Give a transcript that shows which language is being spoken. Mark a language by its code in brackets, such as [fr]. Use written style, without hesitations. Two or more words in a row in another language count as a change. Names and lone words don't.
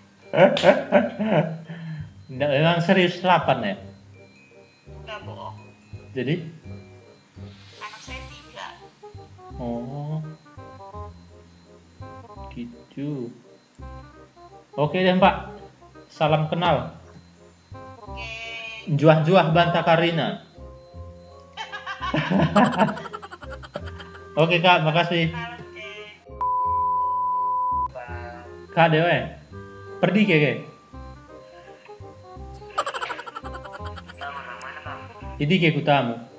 [id] Nggak, memang serius 8 ya? Enggak bohong. Jadi? Anak saya 3. Oh, gitu. Oke deh Mbak, salam kenal. Oke. [btx] Juah-juah banta Karina. [id] Oke Kak, makasih. Oke. Kak Dewe, pergi ke? Idi ke kutamu.